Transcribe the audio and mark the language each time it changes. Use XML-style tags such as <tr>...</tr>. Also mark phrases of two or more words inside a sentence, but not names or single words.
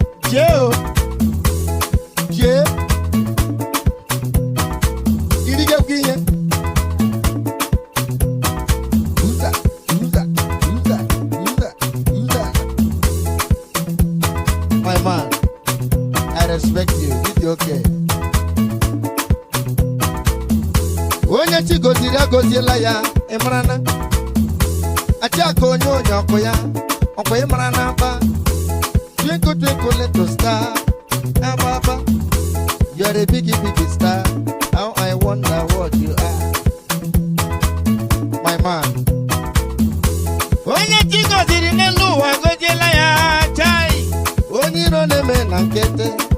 <ig>Jee o. Jee. Iri gị ekwe ihe. Nza, nza, nza, nza, nza.</ig> <en>My man, I respect you. Did you okay?</en> <ig>Onye chi goziri agọziela ya, ị mara na? Achị aka onye onye ọkụ ya, ọkwa ị mara na mba?</ig> <en>Twinkle, twinkle, little star, aba, aba. You are a big, big star. How I wonder what you are, my man.</en> <ig>Onye chi gọziri n'elu ụwa, gọziela ya, chai. Onye iro na-eme na nkịtị,</ig>